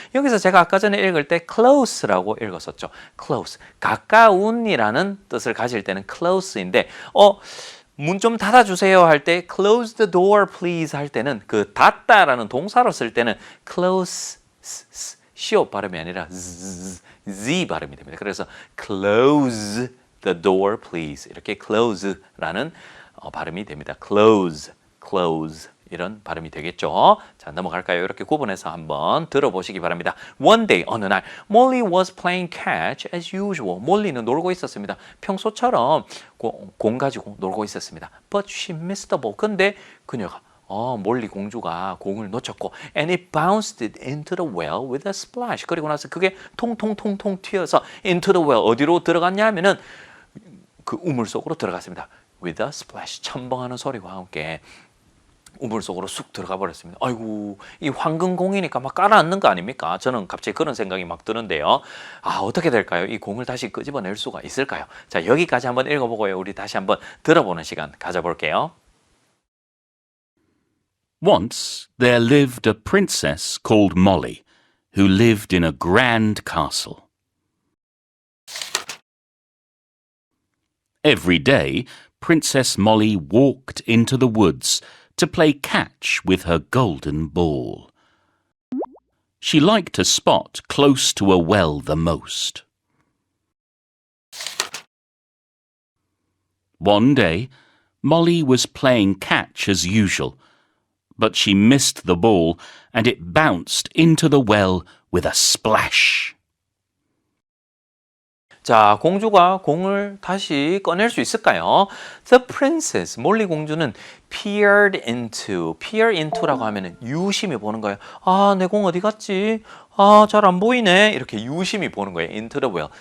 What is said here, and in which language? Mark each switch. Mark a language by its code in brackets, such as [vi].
[ko] 여기서 제가 아까 전에 읽을 때 close라고 읽었었죠. close, 가까운이라는 뜻을 가질 때는 close인데 문 좀 닫아주세요 할 때 [en] close the door please [ko] 할 때는 그 닫다라는 동사로 쓸 때는 close 시오 발음이 아니라 Z 발음이 됩니다. 그래서 [en] close the door please [ko] 이렇게 close라는 발음이 됩니다. close 이런 발음이 되겠죠. 자, 넘어갈까요? 이렇게 구분해서 한번 들어보시기 바랍니다. [en] One day, [ko] 어느 날 [en] Molly was playing catch as usual. [ko] 몰리는 놀고 있었습니다. 평소처럼 공 가지고 놀고 있었습니다. [en] But she missed the ball. [ko] 근데 그녀가 몰리 공주가 공을 놓쳤고 [en] and it bounced it into the well with a splash. [ko] 그리고 나서 그게 통통통통 튀어서 [en] into the well. [ko] 어디로 들어갔냐 하면은 그 우물 속으로 들어갔습니다. [en] with a splash. [ko] 첨벙하는 소리와 함께 우물 속으로 쑥 들어가 버렸습니다. 아이고, 이 황금공이니까 막 깔아앉는 거 아닙니까? 저는 갑자기 그런 생각이 막 드는데요. 어떻게 될까요? 이 공을 다시 끄집어낼 수가 있을까요? 자, 여기까지 한번 읽어보고요. 우리 다시 한번 들어보는 시간 가져볼게요. [en] Once there lived a princess called Molly, who lived in a grand castle. Every day, Princess Molly walked into the woods to play catch with her golden ball. She liked a spot close to a well the most. One day, Molly was playing catch as usual, but she missed the ball and it bounced into the well with a splash. [ko] 자, 공주가 공을 다시 꺼낼 수 있을까요? [en] The princess, [ko] 몰리 공주는 peered into라고 하면은 유심히 보는 거예요. 내 공 어디 갔지? 잘 안 보이네. 이렇게 유심히 보는 거예요. [en] into the well.